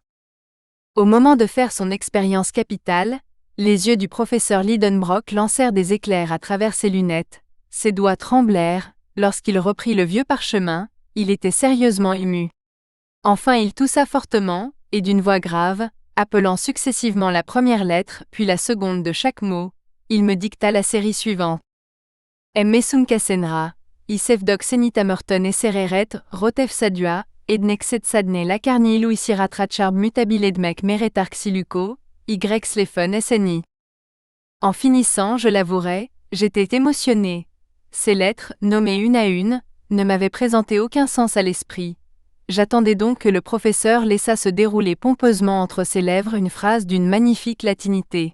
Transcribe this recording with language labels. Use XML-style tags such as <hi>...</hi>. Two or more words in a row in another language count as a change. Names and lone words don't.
<fr>Au moment de faire son expérience capitale, les yeux du professeur Lidenbrock lancèrent des éclairs à travers ses lunettes, ses doigts tremblèrent, lorsqu'il reprit le vieux parchemin, il était sérieusement ému. Enfin il toussa fortement, et d'une voix grave, appelant successivement la première lettre puis la seconde de chaque mot, il me dicta la série suivante. Messum Kassenra, Isefdok Senitamerton et Sereret, Rotef Sadua, Ednexet Sadne Lacarni Louisirat Ratcharb Mutabiledmek Meretark Siluko, Y Slefen SNI. En finissant, je l'avouerai, j'étais émotionné. Ces lettres, nommées une à une, ne m'avaient présenté aucun sens à l'esprit. J'attendais donc que le professeur laissât se dérouler pompeusement entre ses lèvres une phrase d'une magnifique latinité.</fr>